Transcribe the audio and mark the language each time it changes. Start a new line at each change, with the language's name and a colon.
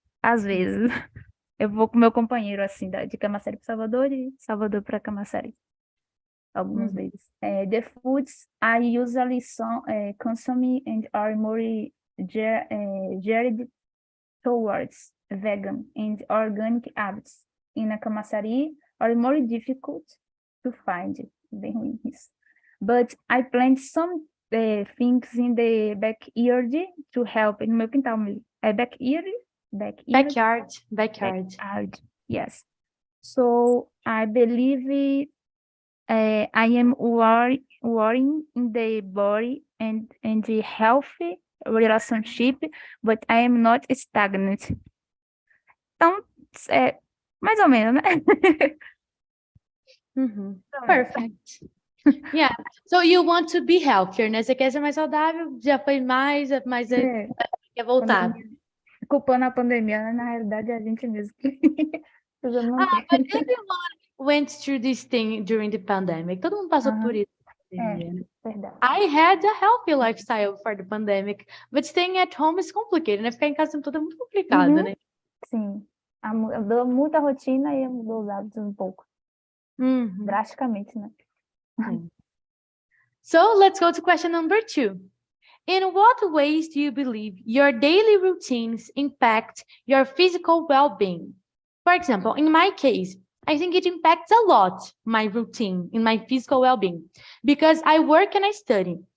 Portuguese: Às vezes, eu vou com meu companheiro assim, de Camaçari para Salvador e Salvador para Camaçari. Algumas vezes.
English: The foods I usually consume and are more geared towards vegan and organic habits in a Camaçari are more difficult to find.
Portuguese: Bem ruim isso.
English: But I plant some things in the backyard to help.
Portuguese: No meu quintal mesmo. É backyard?
English: Backyard. Backyard, yes. So I believe I am worrying in the body and the healthy relationship, but I am not stagnant.
Portuguese: Então, mais ou menos, né?
English: Perfect. Yeah. So you want to be healthier, né?
Portuguese: Você quer ser mais saudável, já foi mais quer voltar. Culpando a pandemia, né? Na realidade é a gente mesmo que precisa manter.
English: But everyone went through this thing during the pandemic.
Portuguese: Todo mundo passou por isso. Verdade.
English: I had a healthy lifestyle for the pandemic, but staying at home is complicated, né?
Portuguese: Ficar em casa tudo é muito complicado, né? Sim. Mudou muita rotina e mudou os hábitos um pouco. Drasticamente, né?
English: So let's go to question number 2. In what ways do you believe your daily routines impact your physical well-being? For example, in my case, I think it impacts a lot my routine in my physical well-being because I work and I study.